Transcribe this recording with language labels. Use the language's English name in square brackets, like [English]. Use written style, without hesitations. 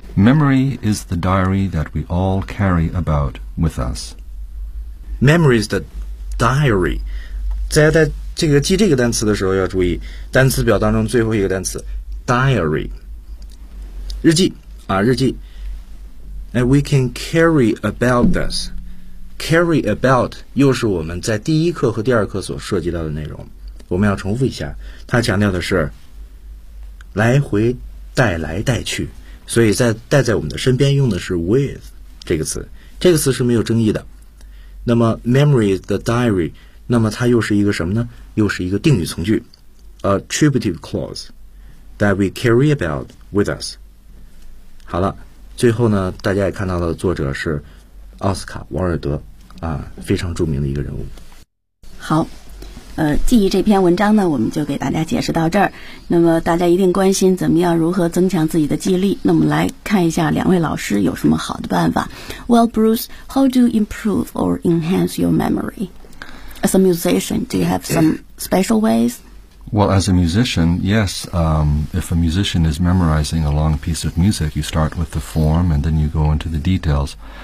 [English] Memory is the diary that we all carry about with us. Memory is the diary. [Chinese] 在这个记这个单词的时候要注意，单词表当中最后一个单词 diary， 日记啊，日记。 [English] And we can carry about this. Carry about [Chinese] 又是我们在第一课和第二课所涉及到的内容。我们要重复一下，它强调的是来回带来带去。所以在带在我们的身边用的是 with 这个词，这个词是没有争议的。那么 [English] memory is the diary， [Chinese] 那么它又是一个什么呢？又是一个定语从句 [English] attributive clause that we carry about with us。 [Chinese] 好了，最后呢，大家也看到了作者是奥斯卡·王尔德啊，非常著名的一个人物。好，记忆这篇文章呢，我们就给大家解释到这儿。那么大家一定关心怎么样如何增强自己的记忆力，那我们来看一下两位老师有什么好的办法。 [English] Well, Bruce, how do you improve or enhance your memory? As a musician, do you have some special ways? Well, as a musician, yes. If a musician is memorizing a long piece of music, you start with the form and then you go into the details.